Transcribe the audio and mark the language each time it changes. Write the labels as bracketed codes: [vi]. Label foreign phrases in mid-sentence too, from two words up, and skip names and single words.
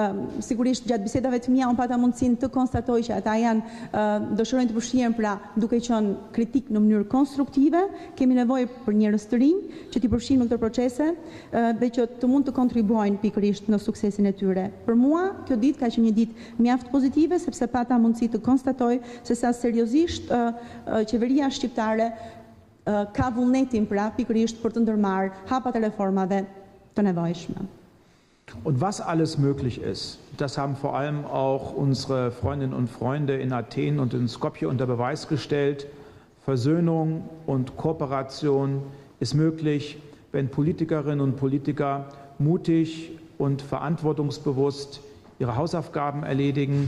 [sq] Sigurisht gjatë bisedave të mia unë pata mundësinë të konstatoj që ata dëshirojnë të përfshihen, pra duke qenë kritik në mënyrë konstruktive, kemi nevojë për njerëz të rinj që t'i përfshinë në këtë procese dhe që të mund të kontribuojnë pikërisht në suksesin e tyre. Për mua, kjo ditë ka qenë një ditë mjaft pozitive, sepse pata mundësi të konstatoj se sa seriozisht qeveria shqiptare ka vullnetin pra pikërisht për të ndërmarrë hapat e reformave të nevojshme. [de] Und was alles möglich ist, das haben vor allem auch unsere Freundinnen und Freunde in Athen und in Skopje unter Beweis gestellt. Versöhnung und Kooperation ist möglich, wenn Politikerinnen und Politiker mutig und verantwortungsbewusst ihre Hausaufgaben erledigen.